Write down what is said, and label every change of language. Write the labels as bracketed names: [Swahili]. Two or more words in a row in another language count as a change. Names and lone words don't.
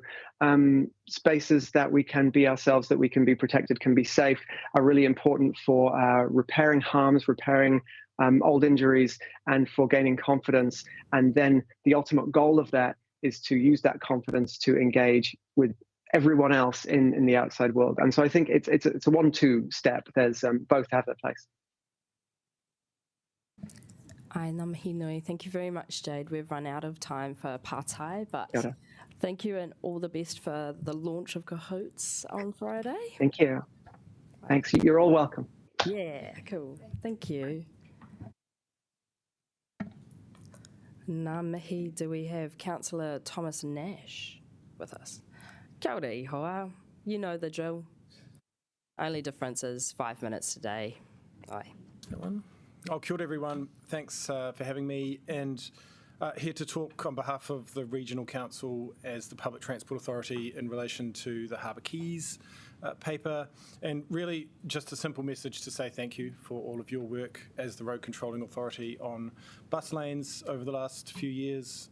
[English] Spaces that we can be ourselves, that we can be protected, can be safe, are really important for repairing harms, repairing old injuries, and for gaining confidence. And then the ultimate goal of that is to use that confidence to engage with everyone else in the outside world. And so I think it's a 1-2 step. There's both have their place. [Māori] Ai ngā mihi nui. [English] Thank you very much, Jade. We've run out of time for pātai, but [Māori] Kia ora. [English] thank you and all the best for the launch of Cahoots on Friday. Thank you. Thanks. You're all welcome. Yeah, cool. Thank you. [Māori] Ngā mihi, [English] do we have Councillor Thomas Nash with us? [Māori] Kia ora ihoa. [English] You know the drill. Only difference is 5 minutes today. Aye. That one. Oh, [Māori] kia ora [English] everyone. Thanks for having me, and here to talk on behalf of the Regional Council as the Public Transport Authority in relation to the Harbour Quays paper, and really just a simple message to say thank you for all of your work as the Road Controlling Authority on bus lanes over the last few years.